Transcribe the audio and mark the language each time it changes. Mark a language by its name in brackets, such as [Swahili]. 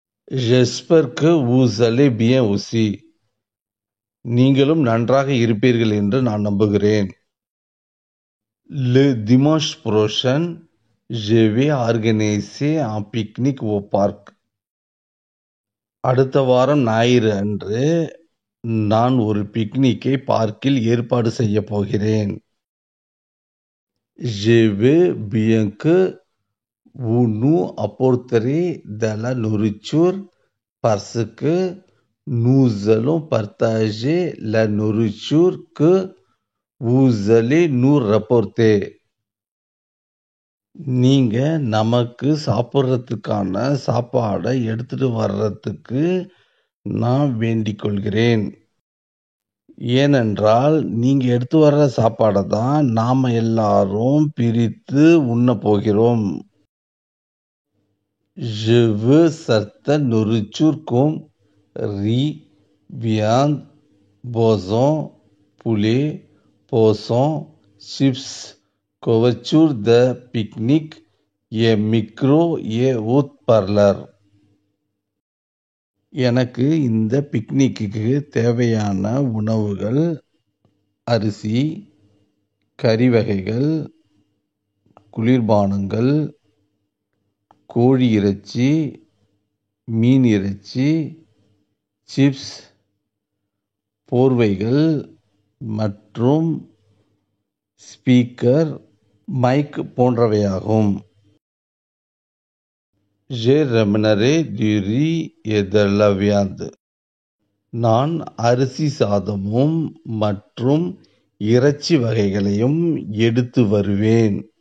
[French] J'espère que vous allez bien aussi. [Tamil] நீங்களும் நன்றாக இருப்பீர்கள் என்று நான் நம்புகிறேன். [French] Le dimanche prochain, je vais organiser un pique-nique au parc. [Tamil] அடுத்த வாரம் ஞாயிறு அன்று நான் ஒரு பிக்னிக்கை பார்க்கில் ஏற்பாடு செய்ய போகிறேன். [French] Je veux bien que vous nous apporterez de la nourriture parce que nous allons partager la nourriture que vous allez nous rapporter. [Tamil] நீங்க நமக்கு சாப்பிட்றதுக்கான சாப்பாடை எடுத்துட்டு வர்றதுக்கு நான் வேண்டிக் கொள்கிறேன். ஏனென்றால் நீங்க எடுத்து வர்ற சாப்பாடை தான் நாம எல்லாரும் பிரித்து உண்ண போகிறோம். [French] Je veux certaines nourritures comme riz, viande, poisson, poulet, poisson, chips, couverture de pique-nique, et micro et haute parleur. [Tamil] எனக்கு இந்த பிக்னிக்கு தேவையான உணவுகள் அரிசி, கறி வகைகள், குளிர்பானங்கள், கோழி இறைச்சி, மீன் இறைச்சி, சிப்ஸ், போர்வைகள் மற்றும் ஸ்பீக்கர், மைக் போன்றவையாகும். [French] Je ramènerai du riz et de la viande. [Tamil] நான் அரிசி சாதமும் மற்றும் இறைச்சி வகைகளையும் எடுத்து வருவேன்.